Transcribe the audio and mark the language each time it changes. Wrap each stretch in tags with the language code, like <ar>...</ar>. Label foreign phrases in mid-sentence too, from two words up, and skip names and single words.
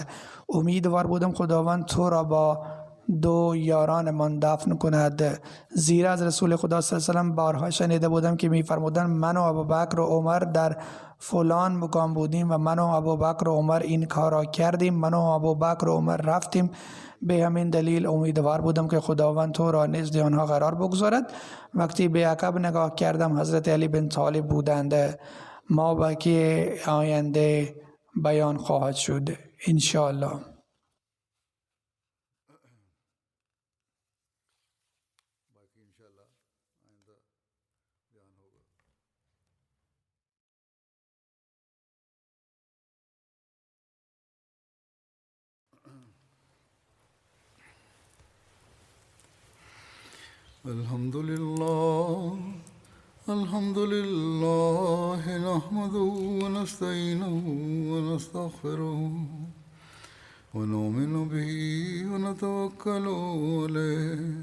<fa>امیدوار بودم خداوند تو را با دو یاران من دفن کند، زیرا از رسول خدا</fa> <ar>صلی الله علیه و سلم</ar> <fa>بارها شنیده بودم که می‌فرمودند من و ابوبکر و عمر در فلان مقام بودیم و من و ابوبکر و عمر این کار را کردیم، من و ابوبکر و عمر رفتیم. به همین دلیل امیدوار بودم که خداوند تو را نزد آنها قرار بگذارد. وقتی به عقب نگاه کردم حضرت علی بن طالب بودند. ما باقی آینده بیان خواهد شد</fa> <ar>ان شاء الله.</ar> <ur>باقی انشاءاللہ آئندہ بیان ہوگا.</ur> <ar>الحمد لله نحمده ونستعينه ونستغفره ونؤمن به ونتوكل عليه</ar>